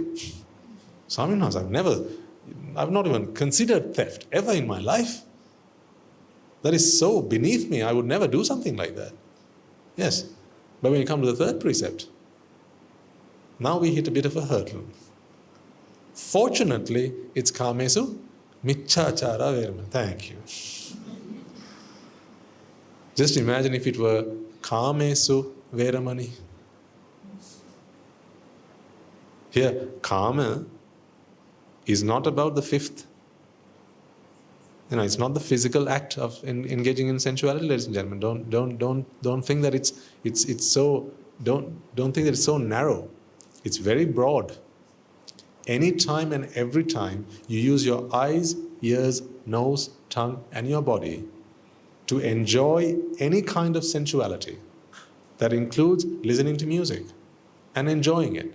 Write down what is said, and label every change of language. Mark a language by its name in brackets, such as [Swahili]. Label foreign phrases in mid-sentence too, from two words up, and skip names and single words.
[English] Swaminathan, I've not even considered theft ever in my life. That is so beneath me. I would never do something like that. Yes. But when you come to the third precept, now we hit a bit of a hurdle. Fortunately, it's [Pali] kamesu miccāchāra veramani. [English] Thank you. Just imagine if it were [Pali] kamesu veramani. [English] Here, karma is not about the fifth. It's not the physical act of engaging in sensuality, ladies and gentlemen. Don't think that it's so. Don't think that it's so narrow. It's very broad. Any time and every time you use your eyes, ears, nose, tongue, and your body to enjoy any kind of sensuality, that includes listening to music and enjoying it.